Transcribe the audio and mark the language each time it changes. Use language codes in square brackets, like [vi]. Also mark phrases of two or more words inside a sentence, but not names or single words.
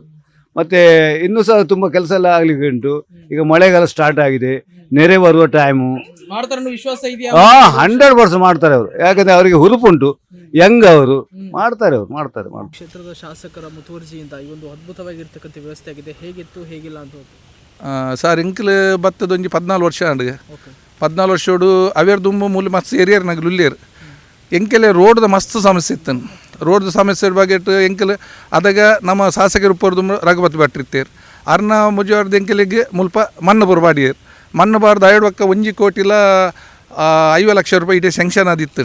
[kn] ಮತ್ತೆ ಇನ್ನೂ ಸಹ ತುಂಬ ಕೆಲಸ ಎಲ್ಲ ಆಗ್ಲಿಕ್ಕೆ ಉಂಟು. ಈಗ ಮಳೆಗಾಲ ಸ್ಟಾರ್ಟ್ ಆಗಿದೆ, ನೆರೆ ಬರುವ ಟೈಮು. ಮಾಡ್ತಾರೆ ವಿಶ್ವಾಸ ಇದೆಯಾ? 100% ಮಾಡ್ತಾರೆ ಅವರು. ಯಾಕಂದ್ರೆ ಅವರಿಗೆ ಹುರುಪುಂಟು. ಯಂಗ್ ಅವರು ಮಾಡ್ತಾರೆ, ಅವ್ರು ಮಾಡ್ತಾರೆ. ಕ್ಷೇತ್ರದ ಶಾಸಕರ ಮುತುವರ್ಜಿಯಿಂದ ಈ ಒಂದು ಅದ್ಭುತವಾಗಿರ್ತಕ್ಕಂಥ ವ್ಯವಸ್ಥೆ ಆಗಿದೆ. ಹೇಗಿತ್ತು ಹೇಗಿಲ್ಲ ಅಂತ [tcy] ಸರ್ ಎಂಕ್ಲು ಬತ್ತದ ಒಂಜಿ 14 ವರ್ಷ ಅಂಡ್ 14 ವರ್ಷೋಡು ಅವೇರ್ ದುಂಬು ಮೂಲ ಮಸ್ತ್ ಏರಿಯರ್ ನಗಲು ಉಲ್ಲೇರು ಎಂಕೆಲೆ ರೋಡ್ದ ಮಸ್ತ್ ಸಮಸ್ಯೆ ಇತ್ತು. ರೋಡ್ದ ಸಮಸ್ಯೆ ಬಗೆಟ್ ಎಂಕೆಲ್ ಅದಾಗ ನಮ್ಮ ಶಾಸಕರು ಉಪ್ಪರ್ದು ರಘುಪತಿ ಭಟ್ರಿತ್ತೇರು ಅರ್ನ ಮುಜವಾರ್ದು ಎಂಕೆಲೆಗೆ ಮುಲ್ಪ ಮಣ್ಣು ಬುರ್ಬಾಡಿಯರು ಮಣ್ಣು ಬಾರ್ದು ಐಡ್ವಕ್ಕ 1 ಕೋಟಿಲ 5 ಲಕ್ಷ ರೂಪಾಯಿ ಇಡೀ ಸ್ಯಾಂಕ್ಷನ್ ಆದಿತ್ತು.